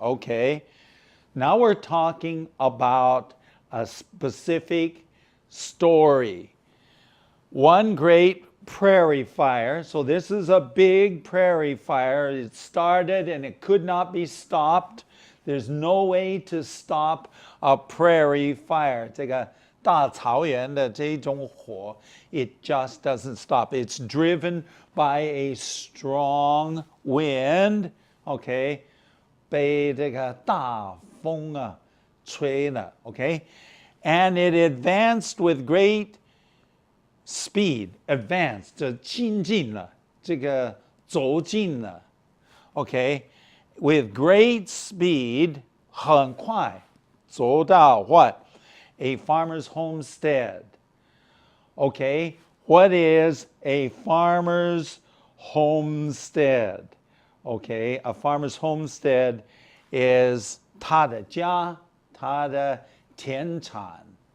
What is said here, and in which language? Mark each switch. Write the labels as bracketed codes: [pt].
[en] Okay, now we're talking about a specific story. One great prairie fire. So this is a big prairie fire. It started and it could not be stopped. There's no way to stop a prairie fire. [zh] 这个大草原的这种火, [en] it just doesn't stop. It's driven by a strong wind. [zh] Okay, 被这个大风啊吹了. [en] Okay, and it advanced with great speed. [zh] Advanced 就亲近了, 这个走近了. [en] Okay, with great speed, [zh] 很快走到 [en] what? A farmer's homestead. Okay, what is a farmer's homestead? Okay, a farmer's homestead is [zh] 他的家, 他的田产.